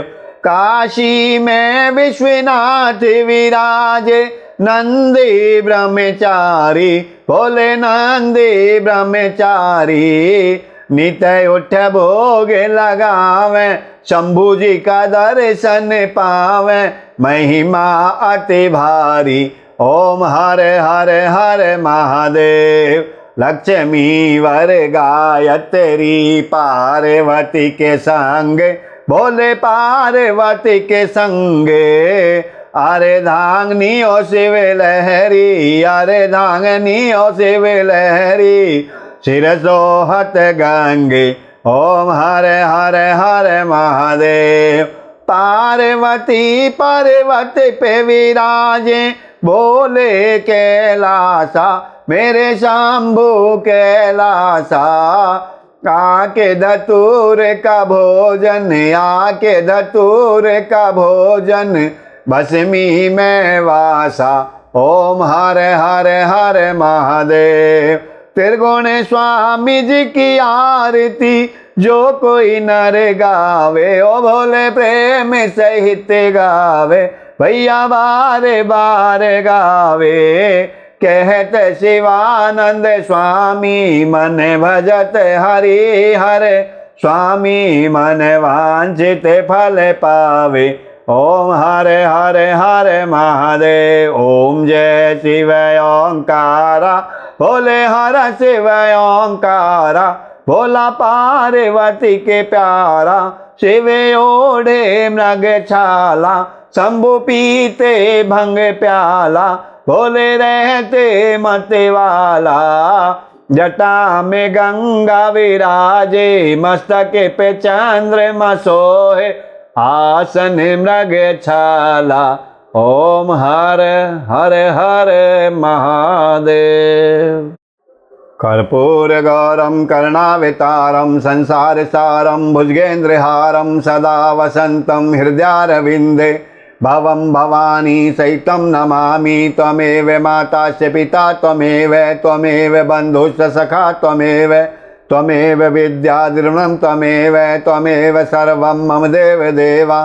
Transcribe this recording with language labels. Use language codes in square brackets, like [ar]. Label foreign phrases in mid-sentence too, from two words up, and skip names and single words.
[hi] काशी में विश्वनाथ विराजे, नंदी ब्रह्मचारी, भोले नंदी ब्रह्मचारी। नित उठ भोग लगावे, शंभु जी का दर्शन पावे, महिमा अति भारी। ओम हरे हरे हरे महादेव। लक्ष्मी वर गायत्री, पार्वती के संग, भोले पार्वती के संगे। अरे धांगनी ओ शिव लहरी, अरे धांगनी ओ शिव लहरी, सिर सोहत गंगे। ओम हरे हरे हरे महादेव। पार्वती पर्वत पे विराजे, बोले कैलासा, मेरे शंभु कैलासा। आके धतूर का भोजन, आके धतूर का भोजन, भस्मी में वासा। ओम हरे हरे हरे महादेव। त्रिगुण स्वामी जी की आरती, जो कोई नर गावे, ओ भोले प्रेम सहित गावे, भैया बारे बारे गावे। कहत शिवानंद स्वामी, मन भजत हरि हरे, स्वामी मन वांछित फल पावे। ओम हरे हरे हरे महादेव। ओम जय शिव ओंकारा, भोले हर शिव ओंकारा, भोला पार्वती के प्यारा। शिव ओढ़े मृग छाला, शंभु पीते भंग प्याला, भोले रहते मत वाला। जटा में गंगा विराजे, मस्तक पे चंद्रमा सोहे, आसन मृग छाला। ओम हर हर हर महादेव। [sa] कर्पूरगौरं करुणावतारं संसारसारं भुजगेन्द्रहारं सदा वसन्तं हृदयारविन्दे भवं भवानी सहितं नमामि। त्वमेव माता च पिता त्वमेव बन्धुश्च सखा त्वमेव विद्याद्रविणं त्वमेव सर्वं मम देवा।